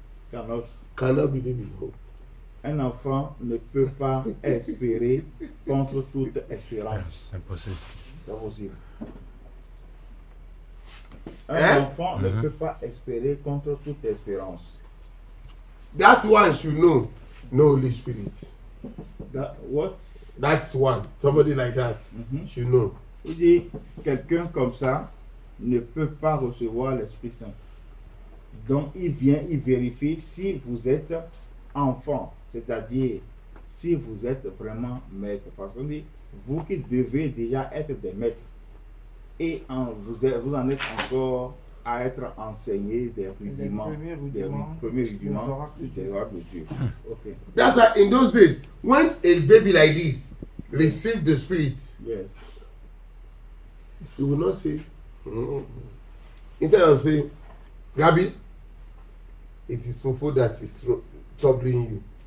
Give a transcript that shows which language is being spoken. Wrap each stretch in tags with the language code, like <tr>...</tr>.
<en>Cannot believe in hope.</en> <fr>Un enfant ne peut pas espérer contre toute espérance. C'est impossible. C'est possible. Un Hein? enfant ne peut pas espérer contre toute espérance.</fr> <en>That one should know Holy Spirit. What? That's one. Somebody like that should know.</en> <fr>Il dit, quelqu'un comme ça ne peut pas recevoir l'Esprit Saint. Donc, il vient, il vérifie si vous êtes enfant, c'est-à-dire si vous êtes vraiment maître. Parce qu'on dit, vous qui devez déjà être des maîtres, et vous en êtes encore à être enseigné des rudiments, des premiers rudiments des oracles de Dieu.</fr> <en>Okay. That's why in those days, when a baby like this received the Spirit, Yes. You will not say, instead of saying, Gabi, it is Fofo that is troubling you.</en>